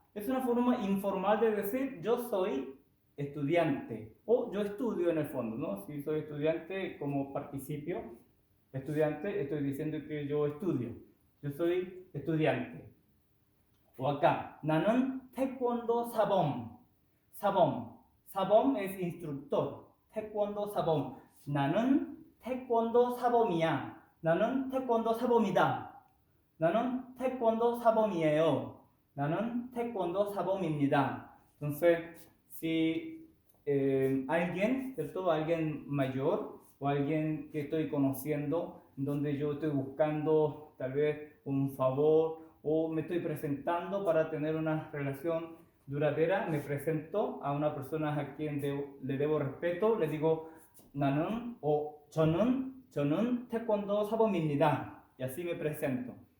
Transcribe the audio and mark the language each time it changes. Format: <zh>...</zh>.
<es>Es una forma informal de decir yo soy estudiante o yo estudio en el fondo, ¿no? Si soy estudiante como participio, estudiante, estoy diciendo que yo estudio. Yo soy estudiante.</es> <ko>O acá, 나는 태권도 사범.</ko> <es>사범 es instructor.</es> <ko>태권도 사범. 나는 태권도 사범이야. 나는 태권도 사범이다. 나는 태권도 사범이에요. 나는 태권도 사범입니다.</ko> <es>Entonces, si alguien, ¿cierto? Alguien mayor o alguien que estoy conociendo, donde yo estoy buscando tal vez un favor o me estoy presentando para tener una relación duradera, me presento a una persona a quien le debo respeto, le digo 나는 o</es> <ko>저는 태권도 사범입니다.</ko> <es>Y así me presento.</es>